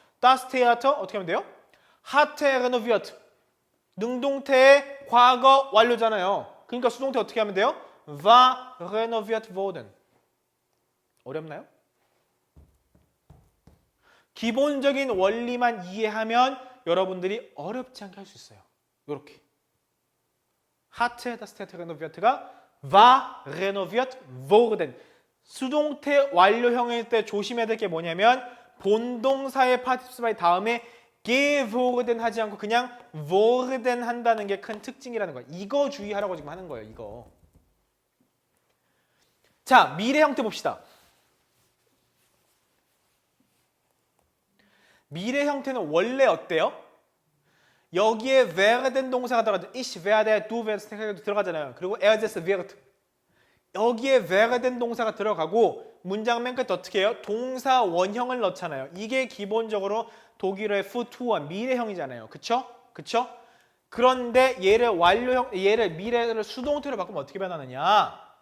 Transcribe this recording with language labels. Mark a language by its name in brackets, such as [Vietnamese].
[Korean] Das Theater 어떻게 하면 돼요? hat renoviert 능동태의 과거 완료잖아요. 그러니까 수동태 어떻게 하면 돼요? [German] war renoviert worden. [Korean] 어렵나요? 기본적인 원리만 이해하면 여러분들이 어렵지 않게 할 수 있어요. 이렇게 [German] hat das Theater renoviert가 war renoviert worden. [Korean] 수동태 완료형일 때 조심해야 될 게 뭐냐면 본동사의 Partizip 2 다음에 geworden 하지 않고 그냥 worden 한다는 게 큰 특징이라는 거예요. 이거 주의하라고 지금 하는 거예요. 이거. 자, 미래 형태 봅시다. 미래 형태는 원래 어때요? 여기에 werden 동사가 들어가죠. [German] ich werde, du wirst [Korean] 들어가잖아요. 그리고 [German] es wird. [Korean] 여기에 werden 동사가 들어가고 문장 맨 끝에 어떻게 해요? 동사 원형을 넣잖아요. 이게 기본적으로 독일어의 futur와 미래형이잖아요. 그쵸? 그쵸? 그런데 얘를 완료형, 얘를 미래를 수동태로 바꾸면 어떻게 변하느냐?